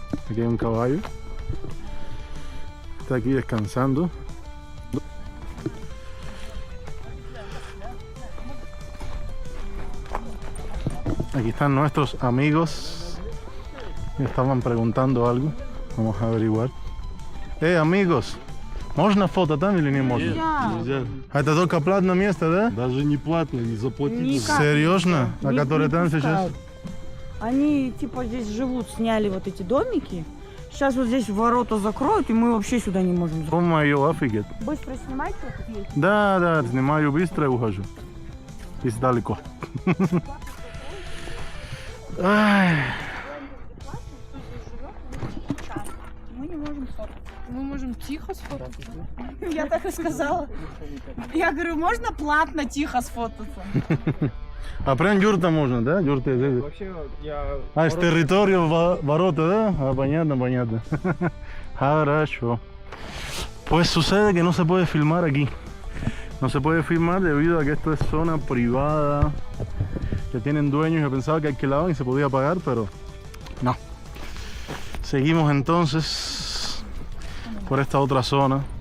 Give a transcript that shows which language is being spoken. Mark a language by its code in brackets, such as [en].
[es] Aquí hay un caballo, está aquí descansando. Aquí están nuestros amigos. Me estaban preguntando algo. Vamos a averiguar. [ru] Amigos, можно фото там или не можно? Нельзя. А это только платное место, да? Даже не платно, не заплатить. Никак. Серьезно? А Не- которые не там сейчас? пускают. Они типа здесь живут, сняли вот эти домики. Сейчас вот здесь ворота закроют, и мы вообще сюда не можем заходить. Ё-моё, офигеть. Быстро снимайте, вот тут есть. Да, снимаю быстро и ухожу. Здесь далеко. Ай. Мы не можем сфоткать. Мы можем тихо сфоткаться. Я так и сказала. Я говорю, можно платно тихо сфотаться? А прям юрта можно, да? Юрта. Вообще, я... А, с территорию ворота, да? А, понятно. Хорошо. [es] Pues sucede que no se puede filmar aquí. No se puede filmar debido a que esto es zona privada, que tienen dueños. Yo pensaba que alquilaban y se podía pagar, pero no. Seguimos entonces por esta otra zona.